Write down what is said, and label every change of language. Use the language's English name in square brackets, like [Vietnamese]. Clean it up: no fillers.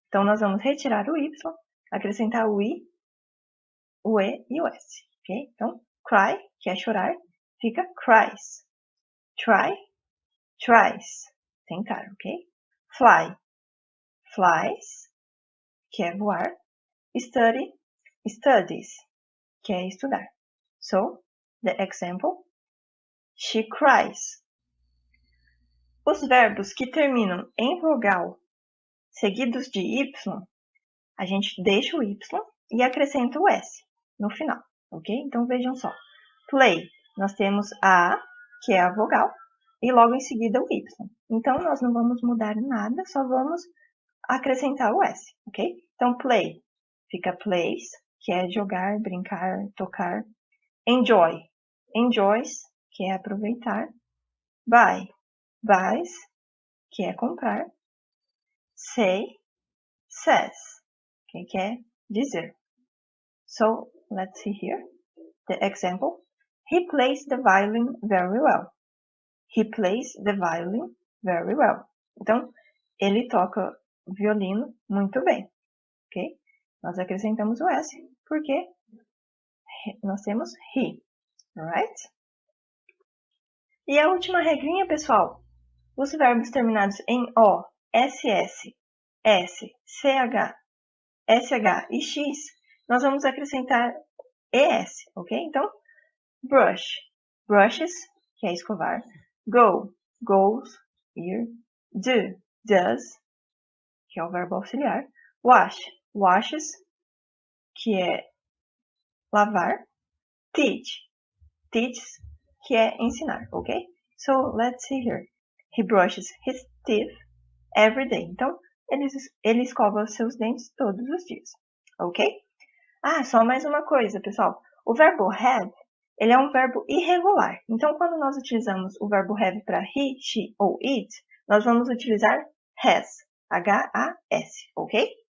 [Portuguese] Então, nós vamos retirar o Y, acrescentar o I, o E e o S, ok? Então, cry, que é chorar, fica cries. Try, tries. Tentar, ok? Fly, flies, que é voar. Study, studies, que é estudar. [English] So, the example, she cries. [Portuguese] Os verbos que terminam em vogal seguidos de Y, a gente deixa o Y e acrescenta o S no final, ok? Então, vejam só. Play, nós temos a A, que é a vogal, e logo em seguida o Y. Então, nós não vamos mudar nada, só vamos acrescentar o S, ok? Então, play, fica plays, que é jogar, brincar, tocar. Enjoy, enjoys, que é aproveitar. Buy, buys, que é comprar. Say, says, que quer dizer. [English] So, let's see here. The example. He plays the violin very well. He plays the violin very well. [Portuguese] Então, ele toca violino muito bem, ok? Nós acrescentamos o S, porque nós temos he, [English] alright? [Portuguese] E a última regrinha, pessoal. Os verbos terminados em O, SS, S, CH, SH e X, nós vamos acrescentar ES, ok? Então, brush, brushes, que é escovar. Go, goes, ir. Do, does, que é o verbo auxiliar. Wash, washes, que é lavar. Teach, teaches, que é ensinar, ok? [English] So, let's see here. He brushes his teeth every day. [Portuguese] Então, ele escova seus dentes todos os dias, ok? Ah, só mais uma coisa, pessoal. O verbo have, ele é um verbo irregular. Então, quando nós utilizamos o verbo have para he, she ou it, nós vamos utilizar has, H-A-S, ok?